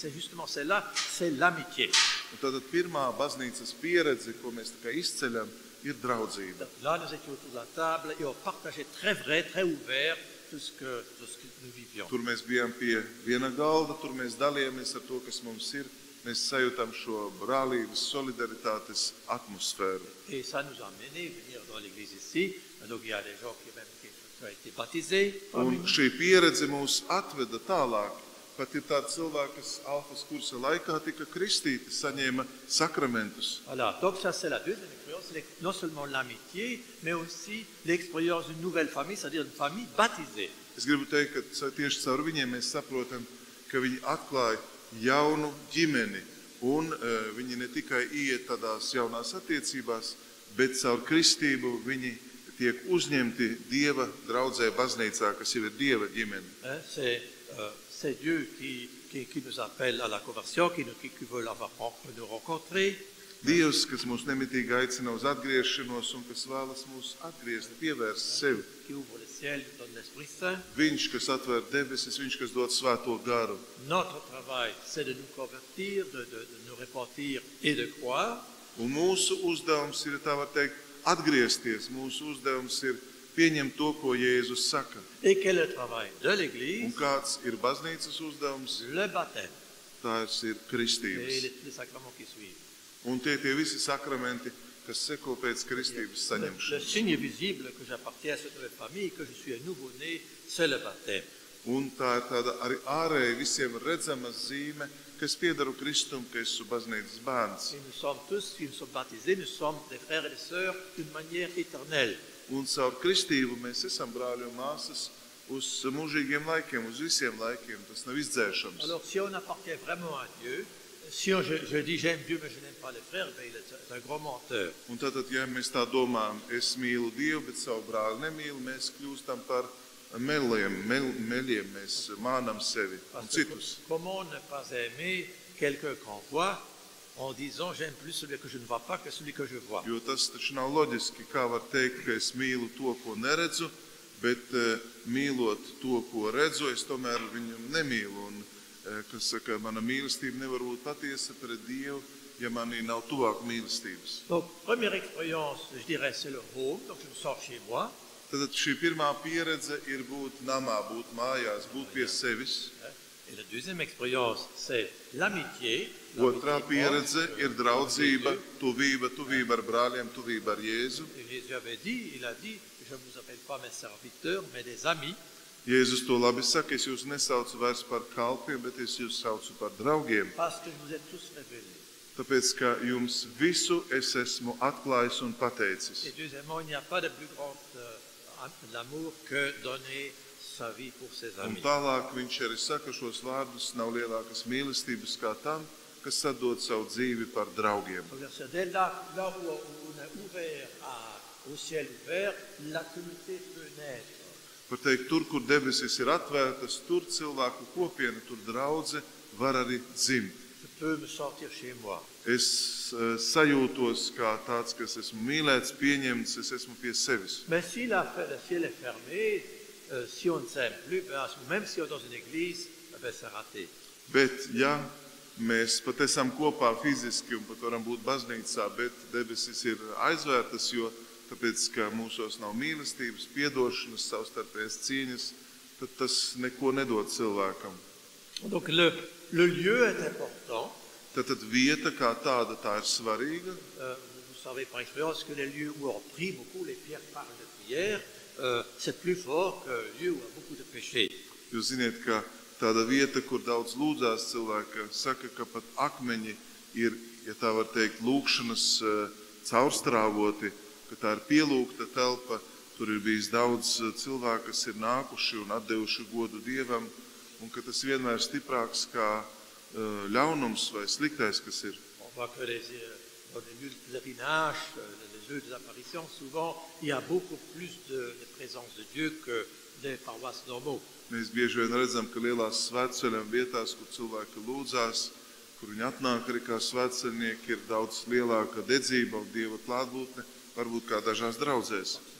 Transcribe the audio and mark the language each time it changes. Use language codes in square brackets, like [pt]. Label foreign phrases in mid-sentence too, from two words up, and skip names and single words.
[fr] C'est justement celle-là, c'est l'amitié. [lv] Un tātad pirmā baznīcas pieredze, ko mēs tā kā izceļam, ir draudzība. [fr] Là, nous étions autour de la table et on partageait très vrai, très ouvert tout ce que nous vivions. [lv] Tur mēs bijām pie viena galda, tur mēs dalījāmies ar to, kas mums ir. Mēs sajūtām šo brālības, solidaritātes atmosfēru. [fr] Et ça nous a amené à venir dans l'église ici. Donc il y a des gens qui ont été baptisés. [lv] Un šī pieredze mūs atveda tālāk. Pat ir tādi cilvēki, kas alfas kursa laikā tika kristīti, saņēma sakramentus. [fr] Voilà, donc ça c'est la deuxième expérience, c'est non seulement l'amitié, mais aussi l'expérience d'une nouvelle famille, c'est-à-dire une famille baptisée. [lv] Es gribu teikt, ka tieši caur viņiem mēs saprotam, ka viņi atklāja jaunu ģimeni, un viņi ne tikai iet tādās jaunās attiecībās, bet caur kristību viņi tiek uzņemti Dieva draudzē baznīcā, kas jau ir Dieva ģimene. [fr] C'est Dieu qui nous appelle à la conversion, qui veut nous rencontrer. [lv] Dievs, kas mūs nemitīgi aicina uz atgriešanos un kas vēlas mūs atgriezt, pievērst sevi. [fr] Qui ouvre le ciel, donne l'Esprit Saint. [lv] Viņš, kas atver debesis, viņš, kas dod svēto garu. [fr] Notre travail, c'est de nous convertir, de nous repentir et de croire. [lv] Un mūsu uzdevums ir, tā var teikt, atgriezties. Mūsu uzdevums ir pieņemt to, ko Jēzus saka. [fr] Et quel est le travail de [lv] Un [fr] l'Église? [lv] kāds ir baznīcas uzdevums? [fr] Le baptême [lv] Tās ir [fr] et [lv] kristības. [fr] les sacrements qui suivent. [lv] Un tie visi sakramenti, kas seko pēc kristības [fr] Le [lv] saņemšanas. [fr] signe visible que j'appartiens à cette nouvelle famille, que je suis un nouveau-né, c'est le baptême. [lv] Un tā ir tāda arī ārēji visiem redzama zīme, kas piedaru Kristum, ka esmu baznīcas bērns. [fr] Et nous sommes tous, qui nous sommes baptisés, nous sommes des frères et des sœurs d'une manière éternelle. [lv] Un caur kristību mēs esam brāļi un māsas uz mūžīgiem laikiem, uz visiem laikiem. Tas nav izdzēšams. [fr] Alors, si on appartient vraiment à Dieu, si je dis j'aime Dieu mais je n'aime pas les frères, ben, c'est un gros menteur. [lv] Un tātad, ja mēs tā domājam, es mīlu Dievu, bet savu brāli nemīlu, mēs kļūstam par meļiem, mēs mānam sevi un [fr] Parce que [lv] citus. [fr] comment ne pas aimer quelqu'un qu'on voit en disant j'aime plus celui que je ne vois pas que celui que je vois. [lv] Jo tas taču nav loģiski, kā var teikt, ka es mīlu to, ko neredzu, bet mīlot to, ko redzu, es tomēr viņu nemīlu. Un, kas saka, mana mīlestība nevar būt patiesa pret Dievu, ja manī nav tuvāk mīlestības. [fr] Donc, première expérience, je dirais, c'est le home, donc je sors chez moi. [lv] Tad šī pirmā pieredze ir būt namā, būt mājās, būt pie sevis. [fr] Et la deuxième expérience, c'est l'amitié. [lv] Otrā pieredze ir draudzība, tuvība ar brāļiem, tuvība ar Jēzu. [fr] Et Jésus avait dit, il a dit, je ne vous appelle pas mes serviteurs, mais des amis. [lv] Jēzus to labi saka, es jūs nesaucu vairs par kalpiem, bet es jūs saucu par draugiem. [fr] Parce que je vous ai tous révélés. [lv] Tāpēc, ka jums visu es esmu atklājis un pateicis. [fr] Et deuxièmement, il n'y a pas de plus grand l'amour que donner sa vie pour ses [lv] Un [fr] amis. [lv] tālāk viņš arī saka šos vārdus, nav lielākas mīlestības kā tam, kas sadod savu dzīvi par draugiem. [fr] C'est dès là où on est ouvert au ciel ouvert, la communauté peut naître. [lv] Par teikt, tur, kur debesis ir atvērtas, tur cilvēku kopiena, tur draudze var arī dzimt. [fr] Je peux me sortir chez moi. [lv] Es sajūtos kā tāds, kas esmu mīlēts, pieņemts, es esmu pie sevis. [fr] Mais si le ciel est fermé, si on ne s'aime plus, même si on est dans une église, ben c'est raté. [lv] Bet, ja mēs pat esam kopā fiziski un pat varam būt baznīcā, bet debesis ir aizvērtas, jo tāpēc, ka mūsos nav mīlestības, piedošanas, savstarpējas cieņas, tad tas neko nedod cilvēkam. [fr] Donc le lieu est important. [lv] Tad vieta kā tāda, tā ir svarīga. [fr] Vous savez par expérience que les lieux où on prie beaucoup, les pierres parlent de prière, c'est plus fort qu'un lieu où il y a beaucoup de péchés. [lv] Jūs ziniet, ka tāda vieta, kur daudz lūdzās cilvēki, saka, ka pat akmeņi ir, ja tā var teikt, lūkšanas caurstrāvoti, ka tā ir pielūgta telpa, tur ir bijis daudz cilvēku, kas ir nākuši un atdevuši godu Dievam, un ka tas vienmēr ir stiprāks kā ļaunums vai sliktais, kas ir. [fr] On voit que dans les lieux de pèlerinage, les lieux des apparitions, souvent, il y a beaucoup plus de présence de Dieu que des paroisses normaux. [lv] Mēs bieži vien redzam, ka lielās svētceļiem vietās, kur cilvēki lūdzās, kur viņi atnāk arī kā svētceļnieki, ir daudz lielāka dedzība un Dieva klātbūtne, varbūt kā dažās draudzēs.